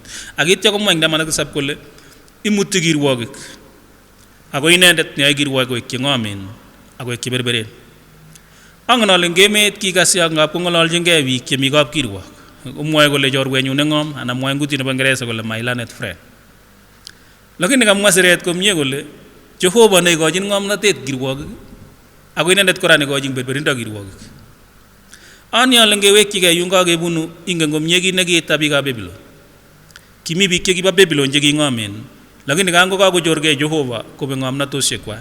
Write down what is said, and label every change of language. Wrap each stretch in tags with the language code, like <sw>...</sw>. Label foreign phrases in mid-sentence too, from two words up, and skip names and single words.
<kln>Akitya komwa eng 17 kole imuti kirwogik ako inendet neyoe kirwogik koek cheng'omen ako koek cheberberen. Angen ale eng emet kikasya ngap kong'ololchingei biik chemi kapkirwok. Umwoe kole chorwenyu neng'om anan mwoe eng kutit nebo Ingeresa kole</kln> <en>my learned friend.</en> <kln>Lakini kamwa siret komie kole Jehova neikochin ng'omnotet kirwogik ako inendet kora neikochin berberindo kirwogik. Ani ale ngewekchigei yun kakebunu ingen komie kit nekiita biikab Babylon. Kimi biik chekibo Babylon cheking'omen, lakini kango kakochorgei Jehova kobek ng'omnotosiekwak.</kln>